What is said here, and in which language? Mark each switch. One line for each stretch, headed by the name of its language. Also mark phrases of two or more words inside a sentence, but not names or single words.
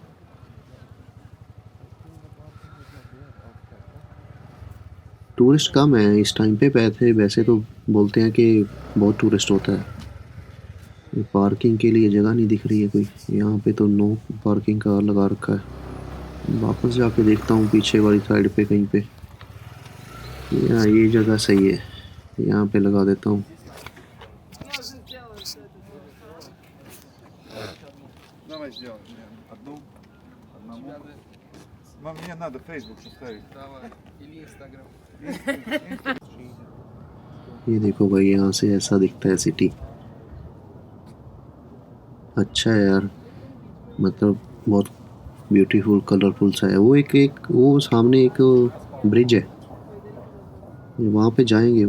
Hindi: टूरिस्ट कम है इस टाइम पे, वैसे तो बोलते हैं कि बहुत टूरिस्ट होता है। पार्किंग के लिए जगह नहीं दिख रही है कोई, यहाँ पे तो
English: no parking
Hindi: का लगा रखा है। वापस जाके देखता हूँ पीछे वाली साइड पे कहीं पे। ये जगह सही है, यहाँ पे लगा देता हूँ।
Russian: Давай сделаем одну, одному. Мне надо Facebook составить. Давай. Или Instagram.
Hindi: ये देखो भाई, यहाँ से ऐसा दिखता है सिटी। अच्छा है यार, मतलब बहुत
English: beautiful colorful
Hindi: सा है। वो एक वो सामने एक ब्रिज है, वहाँ पे जाएंगे।